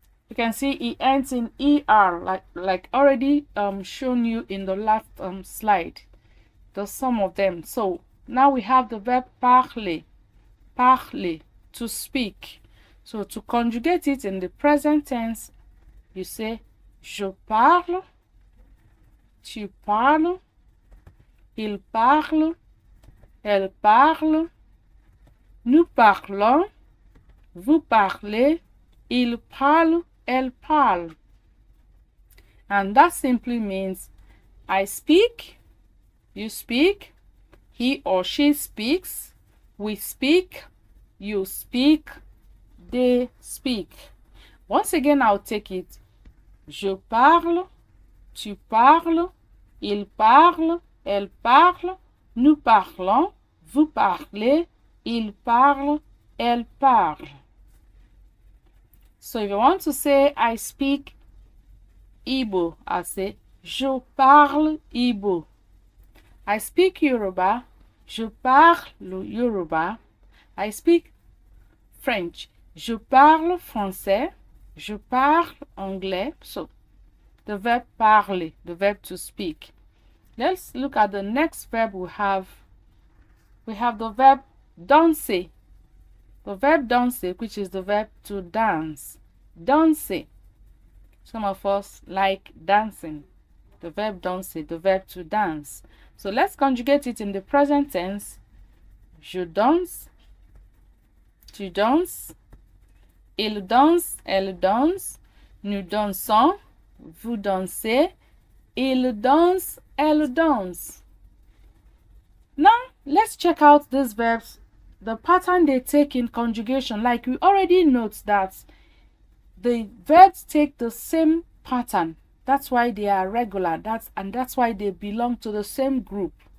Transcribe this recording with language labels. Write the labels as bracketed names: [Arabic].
[English] You can see it ends in ER, like already shown you in the last slide. There's some of them. So now we have the verb parler, parler, to speak. So to conjugate it in the present tense, you say [French] Je parle, tu parles, il parle, elle parle, nous parlons, vous parlez, il parle, elle parle. [English] And that simply means I speak, you speak, he or she speaks, we speak, you speak, they speak. Once again, I'll take it. [French] Je parle, tu parles, il parle, elle parle, nous parlons, vous parlez, il parle, elle parle. [English] So if you want to say I speak Igbo, I'll say [French] je parle Igbo. [English] I speak Yoruba, [French] je parle Yoruba. [English] I speak French, [French] je parle français, je parle anglais. [English] So the verb parler, the verb to speak. Let's look at the next verb we have. We have the verb danser. The verb danser, which is the verb to dance. Danser. Some of us like dancing. The verb danser, the verb to dance. So let's conjugate it in the present tense. [French] Je danse, tu danses, il danse, elle danse, nous dansons, vous dansez, il danse, elle danse. [English] Now, let's check out these verbs, the pattern they take in conjugation. Like we already note that the verbs take the same pattern. That's why they are regular. That's why they belong to the same group.